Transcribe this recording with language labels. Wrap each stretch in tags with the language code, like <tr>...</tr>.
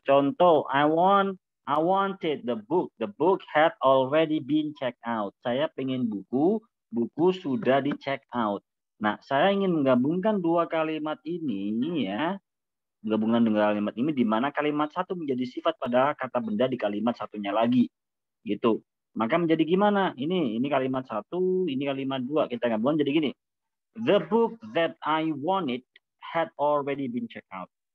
<en>Contoh, I wanted the book. The book had already been checked out.</en> <id>Saya pengen buku, buku sudah di check out. Nah, saya ingin menggabungkan dua kalimat ini ya. Gabungan dengan kalimat ini di mana kalimat satu menjadi sifat pada kata benda di kalimat satunya lagi. Gitu. Maka menjadi gimana? Ini kalimat satu, ini kalimat dua. Kita gabungkan jadi gini.</id> <en>The book that I wanted had already been checked out.</en>